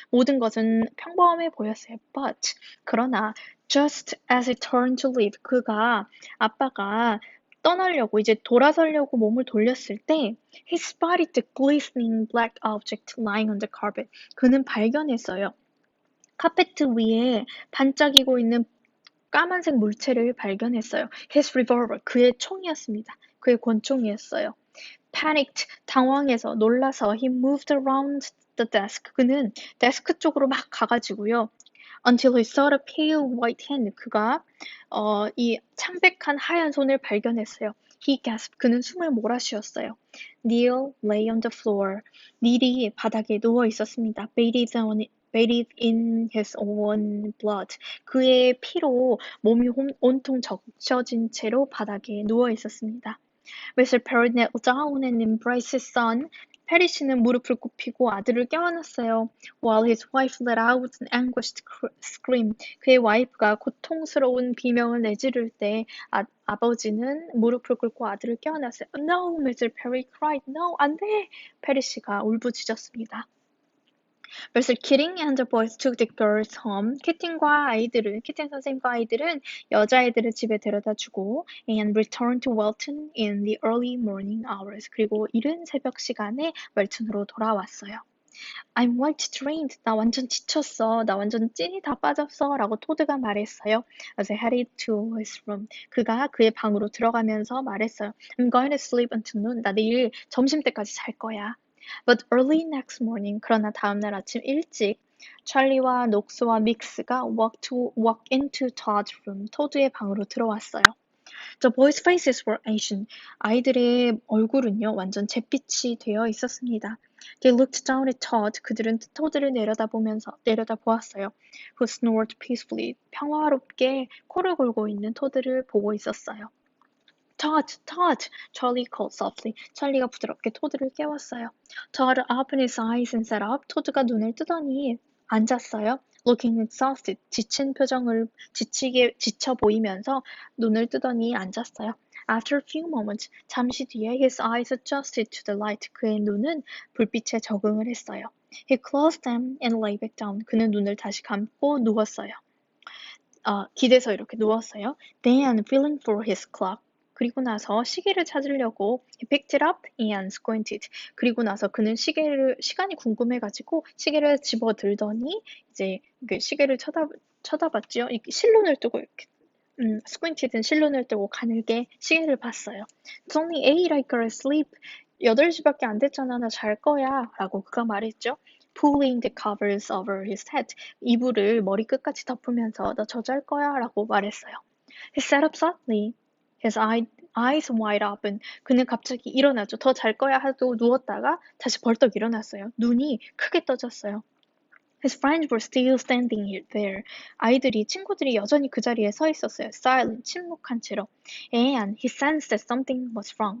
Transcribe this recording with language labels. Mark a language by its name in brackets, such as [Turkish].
[Korean] 모든 것은 평범해 보였어요. [English] But, [Korean] 그러나, [English] just as he turned to leave. [Korean] 아빠가 떠나려고, 이제 돌아서려고 몸을 돌렸을 때, [English] he spotted the glistening black object lying on the carpet. [Korean] 그는 발견했어요. 카페트 위에 반짝이고 있는 까만색 물체를 발견했어요. [English] His revolver, [Korean] 그의 총이었습니다. 그의 권총이었어요. [English] Panicked, [Korean] 당황해서 놀라서 [English] he moved around the desk. [Korean] 그는 데스크 쪽으로 막 가가지고요. [English] until he saw the pale white hand. [Korean] 그가 이 창백한 하얀 손을 발견했어요. [English] He gasped. [Korean] 그는 숨을 몰아쉬었어요. [English] Neil lay on the floor. [Korean] 닐이 바닥에 누워 있었습니다. [English] bathed in his own blood. [Korean] 그의 피로 몸이 온통 적셔진 채로 바닥에 누워 있었습니다. [English] Mr. Perry knelt down and embraced his son. [Korean] 페리 씨는 무릎을 굽히고 아들을 껴안았어요. [English] While his wife let out an anguished scream. [Korean] 그의 와이프가 고통스러운 비명을 내지를 때 아버지는 무릎을 꿇고 아들을 껴안았어요. [English] No, Mr. Perry cried. No, [Korean] 안 돼! 페리 씨가 울부짖었습니다. [English] Mr. Keating and the boys took the girls home. [Korean] 키팅 선생님과 아이들은 여자아이들을 집에 데려다주고 [English] and returned to Welton in the early morning hours. [Korean] 그리고 이른 새벽 시간에 웰튼으로 돌아왔어요. [English] I'm quite drained. [Korean] 나 완전 지쳤어. 나 완전 찐이 다 빠졌어. 라고 토드가 말했어요. [English] As he headed to his room. [Korean] 그가 그의 방으로 들어가면서 말했어요. [English] I'm going to sleep until noon. [Korean] 나 내일 점심때까지 잘 거야. [English] But early next morning, [Korean] 그러나 다음날 아침 일찍 찰리와 녹스와 믹스가 [English] walk into Todd's room, [Korean] 토드의 방으로 들어왔어요. [English] The boys' faces were ashen. [Korean] 아이들의 얼굴은요, 완전 잿빛이 되어 있었습니다. [English] They looked down at Todd. [Korean] 그들은 토드를 내려다보았어요. [English] Who snored peacefully. [Korean] 평화롭게 코를 골고 있는 토드를 보고 있었어요. [English] Todd! Charlie called softly. [Korean] 찰리가 부드럽게 토드를 깨웠어요. [English] Todd opened his eyes and sat up. [Korean] 토드가 눈을 뜨더니 앉았어요. [English] Looking exhausted. [Korean] 지쳐 보이면서 눈을 뜨더니 앉았어요. [English] After a few moments, [Korean] 잠시 뒤에 [English] his eyes adjusted to the light. [Korean] 그의 눈은 불빛에 적응을 했어요. [English] He closed them and lay back down. [Korean] 그는 눈을 다시 감고 누웠어요. 기대서 이렇게 누웠어요. [English] Then, feeling for his clock. [Korean] 그리고 나서 시계를 찾으려고 [English] he picked it up and squinted. [Korean] 그리고 나서 그는 시간이 궁금해가지고 시계를 집어들더니 이제 그 시계를 쳐다봤지요. 실눈을 뜨고 이렇게 squinted는 실눈을 뜨고 가늘게 시계를 봤어요. [English] It's only 8, I gotta sleep. [Korean] 8시밖에 안 됐잖아. 나 잘 거야. 라고 그가 말했죠. [English] Pulling the covers over his head. [Korean] 이불을 머리 끝까지 덮으면서 너 저 잘 거야. 라고 말했어요. [English] He sat up suddenly. His eyes wide open. [Korean] 그는 갑자기 일어났죠. 더 잘 거야 하고 누웠다가 다시 벌떡 일어났어요. 눈이 크게 떠졌어요. [English] His friends were still standing there. [Korean] 친구들이 여전히 그 자리에 서 있었어요. [English] Silent, [Korean] 침묵한 채로. [English] And he sensed that something was wrong.